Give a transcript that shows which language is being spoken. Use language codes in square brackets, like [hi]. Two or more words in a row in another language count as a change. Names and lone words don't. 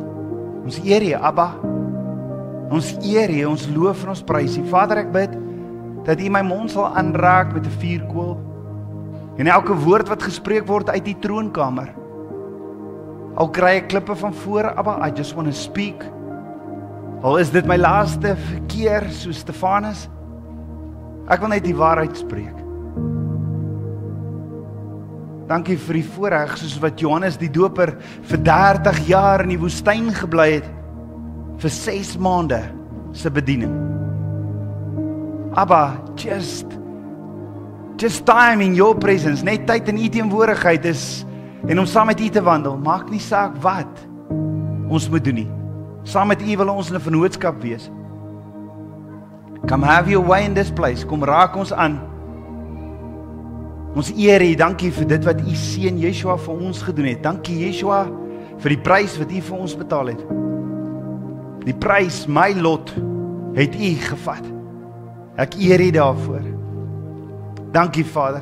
[af] Ons eer U, Abba. Ons eer U, ons loof en ons prys U. Vader, ek bid dat U my mond sal aanraak met 'n vuurkoel en elke woord wat gespreek word uit die troonkamer. Al kry ek klippe van voor, Abba, [en] I just want to speak. [af] Al is dit my laaste keer soos Stefanus, ek wil net die waarheid spreek. Dankie vir die voorreg, soos wat Johannes die Doper vir 30 jaar in die woestyn gebly het, vir 6 maande se bediening. Abba, [en] just time in your presence, [af] net tyd in U teenwoordigheid is, en om saam met U te wandel, maak nie saak wat ons moet doen nie. Saam met U wil ons in 'n vennootskap wees. [en] Come have your way in this place, [af] kom raak ons aan. Ons eer U, dankie vir dit wat U seun Yeshua vir ons gedoen het. Dankie Yeshua vir die prys wat U vir ons betaal het. Die prys, my lot, het U gevat. Ek eer U daarvoor. Dankie Vader.